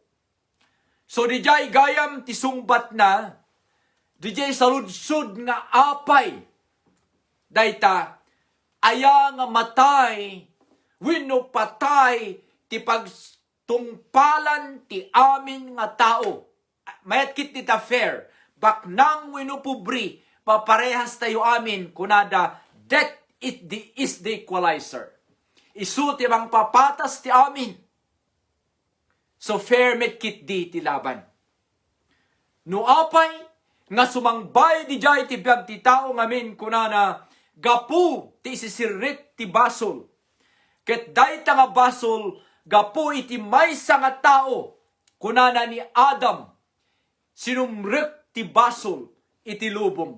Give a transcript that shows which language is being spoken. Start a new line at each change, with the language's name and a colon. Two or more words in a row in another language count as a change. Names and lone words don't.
Iloko: So dijay gayam ti sungbat na, dijay saludsod nga apay, dayta aya nga matay, wenno patay ti pagtungpalan ti amin nga tao. Mayat kit ti ta fair, baknang wenno pubri, paparehas tayo amin, kunada
English: death is the equalizer.
Iloko: Isu ti mang papatas ti amin. So fair met kit di ti laban. No apay, nga sumangbay di jay ti biyag ti tao ngamin kunana, gapu ti isisirit ti basol. Ket dayta nga basol, gapu iti maysa nga tao, kunana ni Adam, sinumrek ti basol iti lubong.